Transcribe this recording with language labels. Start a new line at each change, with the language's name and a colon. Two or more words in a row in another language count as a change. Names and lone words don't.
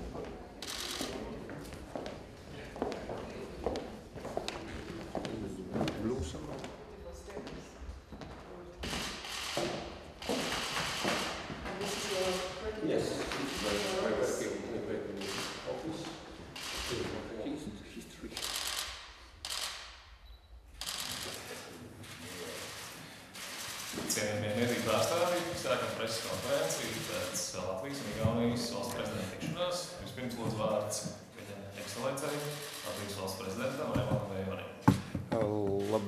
English: Blue somehow. Yes, I work in the office. History.
Latvian: Cienījamie mediju pārstāvji, sākam preses konferenci pēc Latvijas un Igaunijas valsts prezidenta tikšanās. Vispirms lūdzu vārds ekscelencei, Latvijas valsts prezidentam Raimondam Vējvanim.